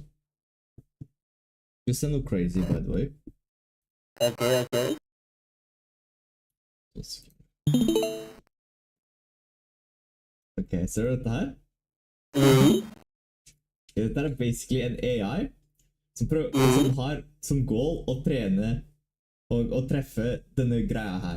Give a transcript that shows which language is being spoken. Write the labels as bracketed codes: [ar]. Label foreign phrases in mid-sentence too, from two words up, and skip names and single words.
[no] Du ser noe crazy, [en] by the way. [no] Okay. Ok, ser du dette her? Dette er basically en AI som har som goal å trene og å treffe denne greia her.